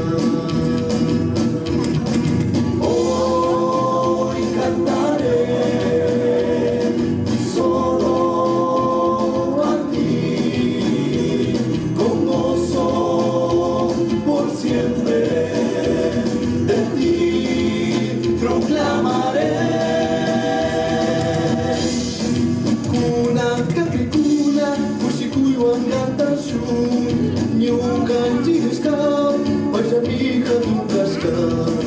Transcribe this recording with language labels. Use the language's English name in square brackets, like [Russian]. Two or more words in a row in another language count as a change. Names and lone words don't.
[Spanish] Hoy cantaré solo a ti, con gozo por siempre. De ti proclamaré. [Quechua] Kuna kakikuna, kushikuiwan kantashun, nyukan jiskam, pajamika tukaskam.